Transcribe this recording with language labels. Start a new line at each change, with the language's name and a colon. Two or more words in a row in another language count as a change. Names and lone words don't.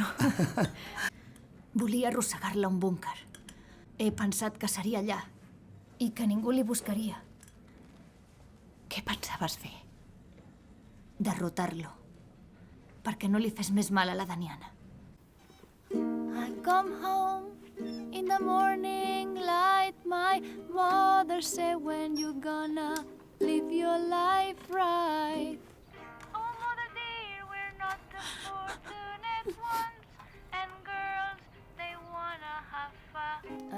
Catalan: Volia arrossegar-la a un búnquer. He pensat que seria allà i que ningú li buscaria. Què pensaves fer? Derrotar-lo. Perquè no li fes més mal a la Daniana.
English: I come home in the morning light. My mother said, when you gonna live your life right? Oh, mother dear, we're not the fortunate ones. And girls, they wanna have fun.